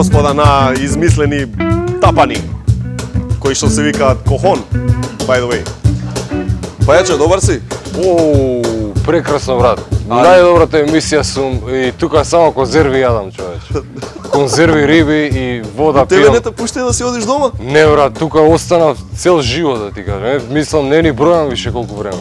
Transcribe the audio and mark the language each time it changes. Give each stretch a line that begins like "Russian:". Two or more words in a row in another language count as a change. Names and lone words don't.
Macedonian: господа, на измислени тапани, кои што се викаат кохон,
English: by the way.
Macedonian: Пајаче, добар си? Оу, прекрасно, брат. Најдобрата емисија сум и тука само конзерви јадам, човече. Конзерви, риби и вода пијам. Тебе не те пушти да си одиш дома? Не, брат, тука останав цел живот, да ти кажам. Мислам, не ни бројам више колку време.